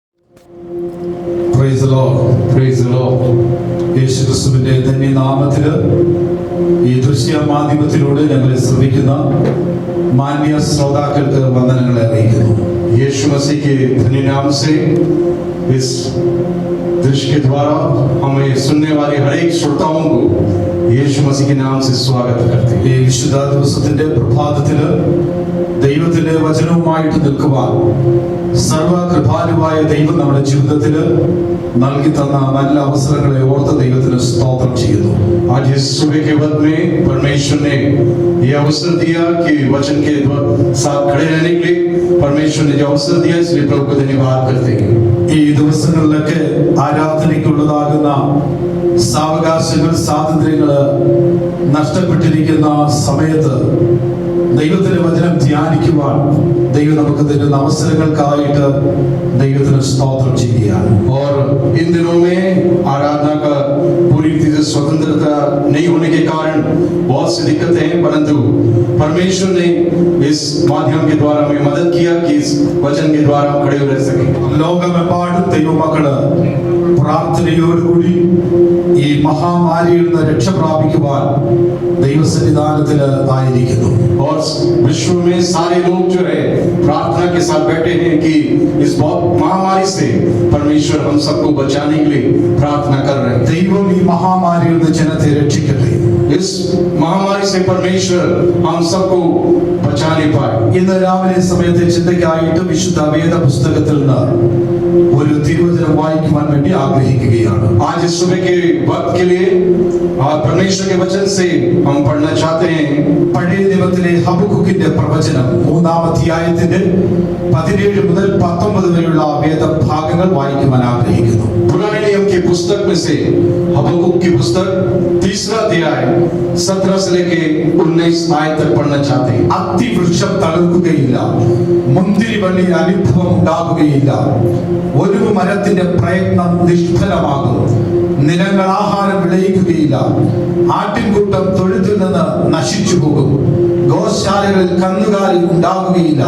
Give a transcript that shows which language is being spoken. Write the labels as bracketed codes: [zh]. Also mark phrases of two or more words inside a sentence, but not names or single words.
[en] Praise the Lord. Praise the Lord. [ml] യേശുക്രിസ്തുവിന്റെ ധന്യനാമത്തിൽ ഈ ദൃശ്യ മാധ്യമത്തിലൂടെ ഞങ്ങളെ ശ്രമിക്കുന്ന മാന്യ ശ്രോതാക്കൾക്ക് വന്ദനങ്ങളെ അറിയിക്കുന്നു. [hi] यीशु मसीह के धन्य नाम से इस दृश्य के द्वारा हमें सुनने वाले हर एक श्रोताओं को यीशु मसीह के नाम से स्वागत करते हैं. [ml] ഈ വിശുദ്ധ ദിവസത്തിന്റെ പ്രഭാതത്തില് ദൈവത്തിന്റെ വചനവുമായിട്ട് നിൽക്കുവാൻ സർവകൃപാലുവായ ദൈവം നമ്മുടെ ജീവിതത്തിൽ നൽകി തന്ന നല്ല അവസരങ്ങളെ ഓർത്ത് ദൈവത്തിന് സ്തോത്രം ചെയ്യുന്നു. [hi] आज इस सुबह के वक्त में परमेश्वर ने यह अवसर दिया कि वचन के साथ खड़े रहने के लिए परमेश्वर ने जो अवसर दिया इसलिए प्रभु को धन्यवाद करते हैं. [ml] ഈ ദിവസങ്ങളിലൊക്കെ ആരാധനയ്ക്കുള്ളതാകുന്ന സാവകാശങ്ങൾ സ്വാതന്ത്ര്യങ്ങൾ നഷ്ടപ്പെട്ടിരിക്കുന്ന സമയത്ത് ദൈവത്തിന്റെ വചനം ധ്യാനിക്കുവാൻ ദൈവം നമുക്ക് തരുന്ന അവസരങ്ങൾക്കായിട്ട് ദൈവത്തിന് സ്തോത്രം ചെയ്യുകയാണ്. [hi] और इन दिनों में आराधना का पूरी रीति से स्वतंत्रता नहीं होने के कारण बहुत सी दिक्कतें हैं, परंतु परमेश्वर ने इस माध्यम के द्वारा हमें मदद किया कि इस वचन के द्वारा हम खड़े रह सकें. [ml] ലോകമെമ്പാടും ദൈവമക്കള് പ്രാർത്ഥനയോടുകൂടി ഈ മഹാമാരിയിൽ നിന്ന് രക്ഷ പ്രാപിക്കുവാൻ ദൈവസന്നിധാനത്തിൽ ആയിരിക്കുന്നു. [hi] और विश्व में सारे लोग जो है प्रार्थना के साथ बैठे हैं कि इस बहुत महामारी से परमेश्वर हम सबको बचाने के लिए प्रार्थना कर रहे हैं. [ml] ദൈവം ഈ മഹാമാരിയിൽ നിന്ന് ജനത്തെ രക്ഷിക്കട്ടെ. [hi] इस महामारी से परमेश्वर हम सबको बचा ले पाए. [ml] ഇന്ന് രാവിലെ സമയത്തെ ചിന്തയ്ക്കായിട്ട് വിശുദ്ധ വേദ പുസ്തകത്തിൽ നിന്ന് ഒരു തിരുവചനം വായിക്കുവാൻ വേണ്ടി ആഗ്രഹിക്കുകയാണ്. [hi] आज इस सुबह के वक्त के लिए परमेश्वर के वचन से हम पढ़ना चाहते हैं. [ml] പഴയ നിയമത്തിലെ ഹബക്കൂക്കിന്റെ പ്രവചനം 3-ാം അധ്യായത്തിന്റെ 17 മുതൽ 19 വരെയുള്ള വേദഭാഗങ്ങൾ വായിക്കുവാൻ ആഗ്രഹിക്കുന്നു. [hi] पुराने नियम की पुस्तक में से हबक्कूक की पुस्तक 3रा अध्याय 17 से लेके 19 आयत तक पढ़ना चाहते हैं. [ml] അത്തിവൃക്ഷം തളിർക്കുകയില്ല, മുന്തിരിവള്ളി അനുഭവം ഉണ്ടാകുകയില്ല, ഒരു മരത്തിന്റെ പ്രയത്നം നിഷ്ഫലമാകും, നിലങ്ങൾ ആഹാരം വിളയിക്കുകയില്ല, ആട്ടിൻകൂട്ടം തൊഴുത്തിൽ നിന്ന് നശിച്ചു പോകും, ഗോശാലകളിൽ കന്നുകാലി ഉണ്ടാകുകയില്ല.